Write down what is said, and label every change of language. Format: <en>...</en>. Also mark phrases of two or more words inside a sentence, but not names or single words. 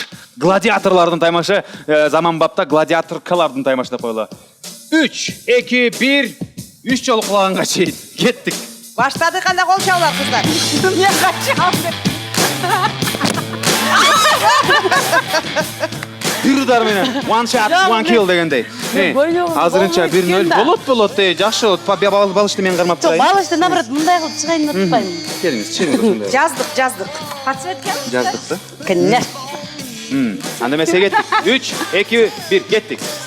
<ky>Гладиаторлордун таймашы, заманбапта гладиаторкалардын таймашы деп коелу. 3, 2, 1, 3 жолу кулаганга чейин кеттик. Баштадык, анда кол чабуулар кыздар. Мен качам. Бир удар менен</ky> <en>one shot, one kill</en> <ky>дегендей. Азырынча 1-0 болот, жакшы болот. Балышты мен кармап турайын. Балышты наоборот мындай кылып чыгайын деп атпаймынбы? Келиңиз, чыгыңыз ошондой. Жаздык. Подсветка? Жаздык да. Конечно. Анда эмесе кеттик. 3, 2, 1, кеттик.</ky>